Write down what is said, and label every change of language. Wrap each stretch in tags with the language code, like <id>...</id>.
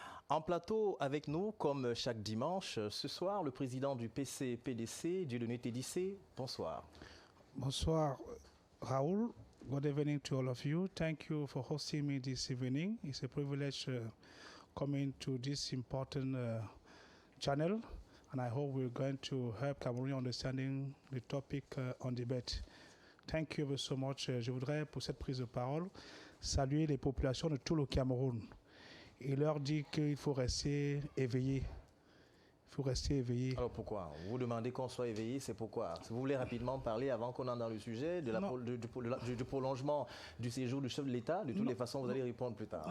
<fr>En plateau avec nous, comme chaque dimanche, ce soir, le président du PC-PDC, Dieudonné Tédissé. Bonsoir. Bonsoir, Raoul.</fr> <en>Good evening to all of you. Thank you for hosting me this evening. It's a privilege coming to this important channel, and I hope we're going to help Cameroon understanding the topic on debate. Thank you so much.</en> <fr>Je voudrais, pour cette prise de parole, saluer les populations de tout le Cameroun. Et leur dit qu'il faut rester éveillé. Il faut rester éveillé. Alors pourquoi? Vous demandez qu'on soit éveillé, c'est pourquoi? Si vous voulez rapidement parler avant qu'on entre dans le sujet du prolongement du séjour du chef de l'État, de toutes les façons, vous allez répondre plus tard.</fr>